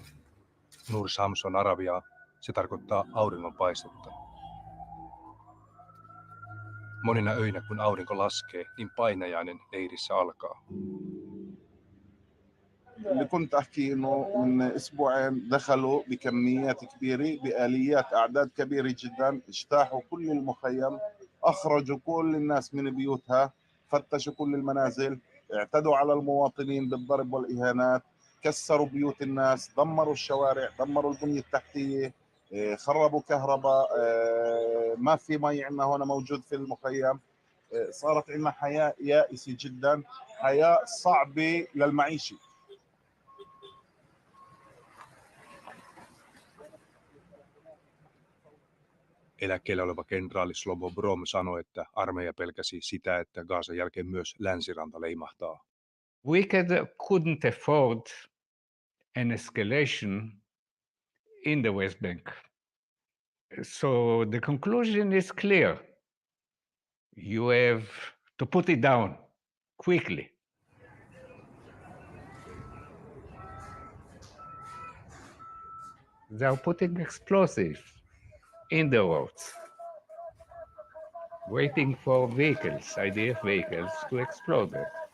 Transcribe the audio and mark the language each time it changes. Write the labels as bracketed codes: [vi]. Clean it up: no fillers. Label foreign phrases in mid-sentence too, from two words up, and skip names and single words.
[fi] Nur Shams on arabiaa, se tarkoittaa auringonpaistetta. Monina öinä kun aurinko laskee, niin painajainen leirissä alkaa. [ar] اللي كنت احكي انه من اسبوعين دخلوا بكميات كبيره باليات اعداد كبيره جدا، اجتاحوا كل المخيم، اخرجوا كل الناس من بيوتها، فتشوا كل المنازل، اعتدوا على المواطنين بالضرب والاهانات، كسروا بيوت الناس، دمروا الشوارع، دمروا البنيه التحتيه، خربوا كهرباء، ما في مي عندنا هون موجود في المخيم. صارت عندنا حياه يائسه جدا، حياه صعبه للمعيشه. [fi] Eläkkeellä oleva kenraali Slobo Brom sanoi, että armeija pelkäsi sitä, että Gazan jälkeen myös länsiranta leimahtaa. [en] We couldn't afford an escalation in the West Bank. So the conclusion is clear. You have to put it down quickly. They are putting explosives in the roads, waiting for vehicles, IDF vehicles, to explode it.